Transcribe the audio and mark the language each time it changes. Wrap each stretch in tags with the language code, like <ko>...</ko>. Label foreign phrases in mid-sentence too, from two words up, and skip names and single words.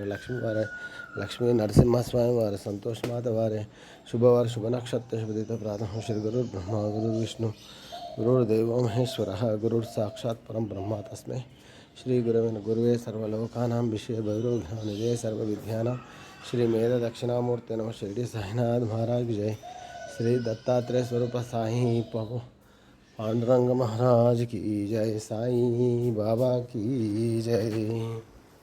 <sa>లక్ష్మీవారే లక్ష్మీ నరసింహస్వామి వారి సంతోషమాత వారే శుభవార శుభ నక్షత్ర శుభదిత ప్రాతః శ్రీ గురుర్బ్రహ్మ గురుర్విష్ణు గురుర్దేవో మహేశ్వర గురుర్ సాక్షాత్ పరం బ్రహ్మ తస్మై శ్రీ గురువే సర్వలోకానాం విషయ భైరవనిదే సర్వవిద్యానాం శ్రీ మేధ దక్షిణామూర్తి నమ షిరిడి సాయినాథ్ మహారాజ్ జై శ్రీ దత్తాత్రేయ స్వరూప సాయి</sa> <hi>पांडुरंग महाराज की जय साईं बाबा की जय।</hi>